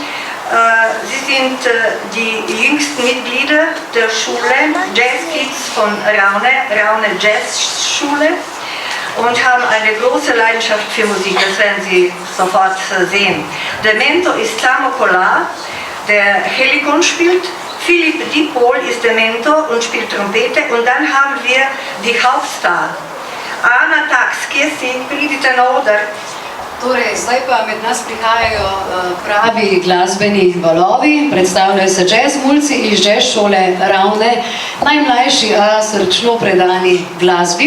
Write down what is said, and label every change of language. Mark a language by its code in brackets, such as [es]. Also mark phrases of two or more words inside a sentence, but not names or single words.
[de] Sie sind die jüngsten Mitglieder der Schule Jazzkids von Raune Jazzschule. Und haben eine große Leidenschaft für Musik, das werden Sie sofort sehen. Der Mentor ist Samo Kolar, der Helikon spielt. Philipp Dipol ist der Mentor und spielt Trompete. Und dann haben wir die Hauptstar. [sl] Ana Tax, kje si, pridite na oder. Torej, zdaj pa med nas prihajajo pravi glasbeni valovi, predstavljajo se jazz mulci iz jazz šole Ravne, najmlajši, a srčno predani glasbi.